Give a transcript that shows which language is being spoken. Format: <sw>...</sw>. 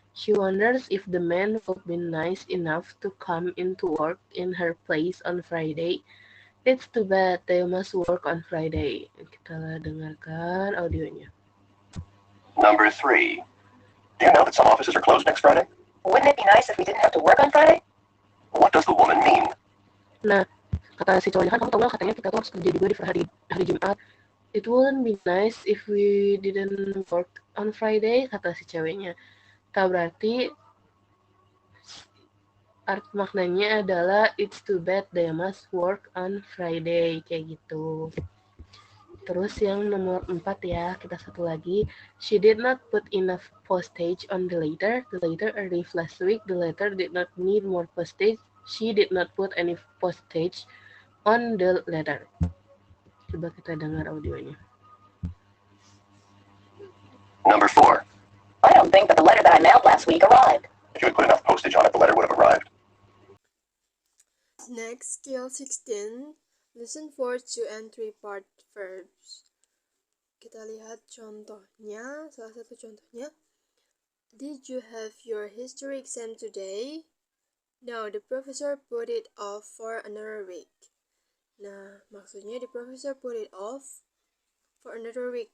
<en>She wonders if the man would be nice enough to come into work in her place on Friday. It's too bad they must work on Friday.</en> <id>Kita dengarkan audionya.</id> <en>Number 3. Do you know that some offices are closed next Friday? Wouldn't it be nice if we didn't have to work on Friday? What does the woman mean?</en> <id>Nah, kata si cowoknya kan, kamu tahu nggak, katanya kita tuh harus kerja juga di hari Jumat.</id> <en>It wouldn't be nice if we didn't work on Friday,</en> <id>kata si ceweknya. Berarti maknanya adalah</id> <en>it's too bad they must work on Friday,</en> <id>kayak gitu. Terus yang nomor 4 ya, kita satu lagi.</id> <en>She did not put enough postage on the letter. The letter arrived last week. The letter did not need more postage. She did not put any postage on the letter. Coba kita dengar audionya. Number 4. I don't think that the letter that I mailed last week arrived. If you had put enough postage on it, the letter would have arrived. Next, skill 16. Listen for 2 and 3 part verbs.</en> <id>Kita lihat contohnya, salah satu contohnya.</id> <en>Did you have your history exam today? No, the professor put it off for another week.</en> <id>Nah, maksudnya</id> <en>the professor put it off for another week.</en>